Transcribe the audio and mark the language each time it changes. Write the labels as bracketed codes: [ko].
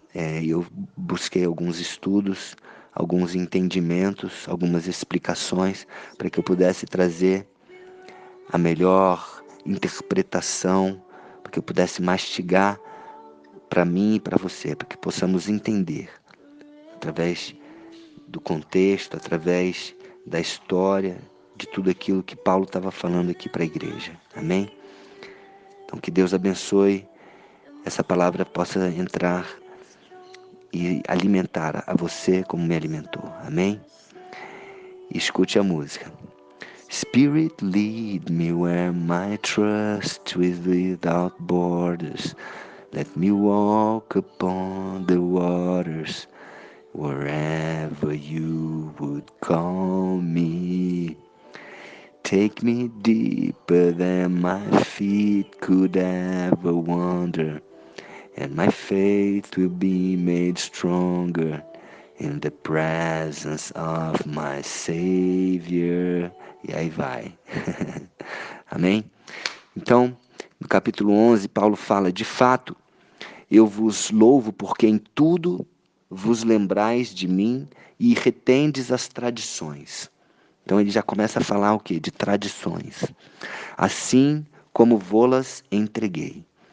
[pt] Eu busquei alguns estudos, alguns entendimentos, algumas explicações para que eu pudesse trazer a melhor interpretação, para que eu pudesse mastigar para mim e para você, para que possamos entender através do contexto, através da história, de tudo aquilo que Paulo estava falando aqui para a igreja. Amém? Então que Deus abençoe, essa palavra possa entrar e alimentar a você como me alimentou. Amém? E escute a música. [en] Spirit lead me where my trust is without borders. Let me walk upon the waters, wherever you would call me. Take me deeper than my feet could ever wander, and my faith will be made stronger in the presence of my Savior. [pt] E aí vai. Amém? Então, no capítulo 11, Paulo fala, de fato, eu vos louvo porque em tudo vos lembrais de mim e retendes as tradições. Então ele já começa a falar o quê? De tradições. Assim como vô-las entreguei.